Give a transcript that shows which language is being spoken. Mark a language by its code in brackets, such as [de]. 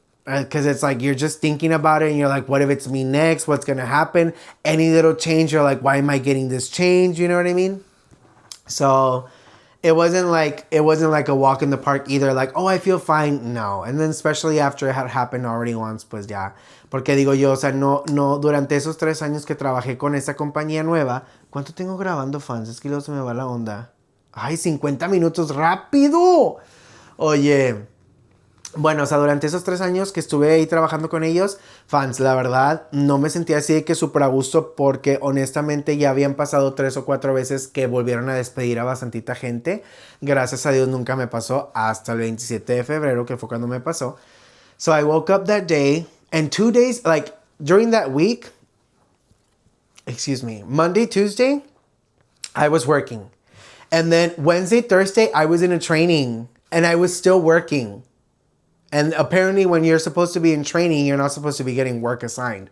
[en] Because it's like, you're just thinking about it and you're like, what if it's me next? What's going to happen? Any little change, you're like, why am I getting this change? You know what I mean? So it wasn't like a walk in the park either, like, oh, I feel fine. No. And then especially after it had happened already once, [es] pues ya. Porque digo yo, o sea, no, durante esos 3 años que trabajé con esa compañía nueva, ¿cuánto tengo grabando, fans? Es que luego se me va la onda. Ay, 50 minutos, rápido. Oye, bueno, o sea, durante esos 3 años que estuve ahí trabajando con ellos, fans, la verdad, no me sentía así de que súper a gusto porque honestamente ya habían pasado 3 o 4 veces que volvieron a despedir a bastantita gente. Gracias a Dios nunca me pasó hasta el 27 de febrero, que fue cuando me pasó. [en] So I woke up that day and 2 days, like during that week, Monday, Tuesday, I was working. And then Wednesday, Thursday, I was in a training and I was still working. And apparently when you're supposed to be in training, you're not supposed to be getting work assigned.